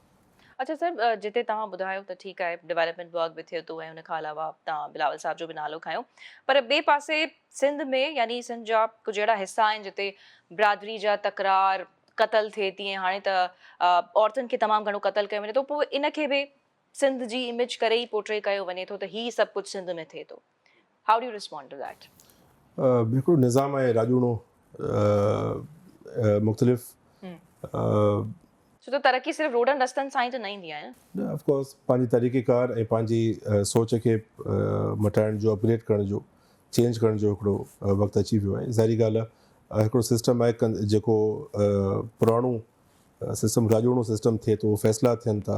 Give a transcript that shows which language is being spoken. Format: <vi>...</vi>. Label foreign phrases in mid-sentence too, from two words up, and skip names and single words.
<sd>अच्छा सर जिते तव्हां ॿुधायो त ठीकु आहे डेवलपमेंट वर्क बि थिए थो ऐं उन खां अलावा तव्हां बिलावल साहब जो बि नालो खयो पर ॿिए पासे सिंध में यानी सिंध जा कुझु अहिड़ा हिसा आहिनि जिते बिरादरी जा तकरार क़तल थिए थी ऐं हाणे त औरतुनि खे तमामु घणो क़तल कयो वञे थो पोइ इनखे बि सिंध जी इमेज करे ई पोर्ट्रे कयो वञे थो त हीउ सभु कुझु सिंध में थिए थो</sd> <en>how do you respond to that</en> <sd>हिकिड़ो निज़ाम आहे राजूणो मुख़्तलिफ़ छो त तरक़ी सिर्फ़ु रोडनि रस्तनि सां ई त न ईंदी आहे न ऑफकोर्स पंहिंजी तरीक़ेकार ऐं पंहिंजी सोच खे मटाइण जो अपग्रेड करण जो चेंज करण जो हिकिड़ो वक़्तु अची वियो आहे ज़ाहिरी ॻाल्हि आहे हिकिड़ो सिस्टम आहे जेको पुराणो सिस्टम राजूणो सिस्टम थिए थो फ़ैसिला थियनि था</sd>